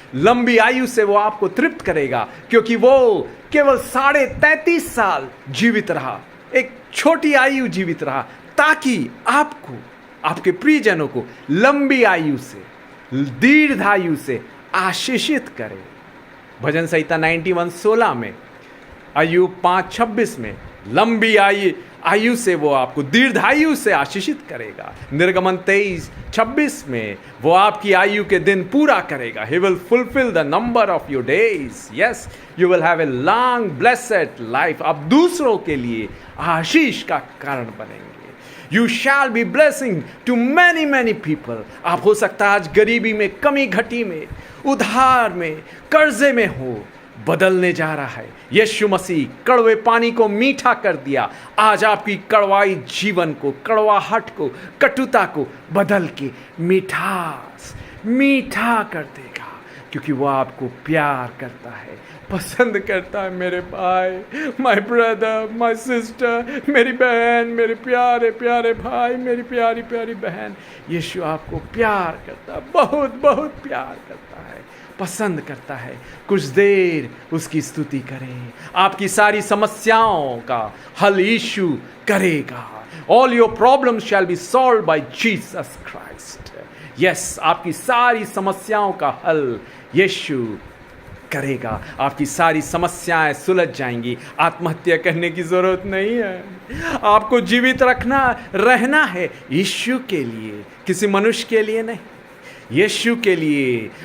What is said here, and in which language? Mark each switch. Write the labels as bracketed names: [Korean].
[Hindi] लंबी आयु से वो आपको तृप्त करेगा, क्योंकि वो केवल 33.5 साल जीवित रहा, एक छोटी आयु जीवित रहा, ताकि आपको, आपके प्रियजनों को लंबी आयु से, दीर्घायु से आशीषित करे। भजन संहिता 91:16 में, अय्यूब 5:26 में, लंबी आयु से वो आपको दीर्घायु से आशीषित करेगा। निर्गमन 23:26 में वो आपकी आयु के दिन पूरा करेगा। [English] He will fulfill the number of your days. Yes, you will have a long blessed life. [Hindi] आप दूसरों के लिए आशीष का कारण बनेंगे। [English] You shall be blessing to many people. [Hindi] आप हो सकता है आज गरीबी में, कमी घटी में, उधार में, कर्जे में हो, बदलने जा रहा है। यीशु मसीह कड़वे पानी को मीठा कर दिया, आज आपकी कड़वाई जीवन को, कड़वाहट को, कटुता को बदल के मीठा कर देगा, क्योंकि वो आपको प्यार करता है, पसंद करता है। मेरे भाई, [English] my brother, my sister, [Hindi] मेरी बहन, मेरे प्यारे प्यारे भाई, मेरी प्यारी प्यारी बहन, यीशु आपको प्यार करता है, बहुत बहुत प्यार करता है, पसंद करता है। कुछ देर उसकी स्तुति करें, आपकी सारी समस्याओं का हल यीशु करेगा। [English] All your problems shall be solved by Jesus Christ. [Hindi] Yes, आपकी सारी समस्याओं का हल यीशु करेगा। आपकी सारी समस्याएं सुलझ जाएंगी। आत्महत्या करने की जरूरत नहीं है। आपको जीवित रहना है यीशु के लिए, किसी मनुष्य के लिए नहीं, यीशु के लिए।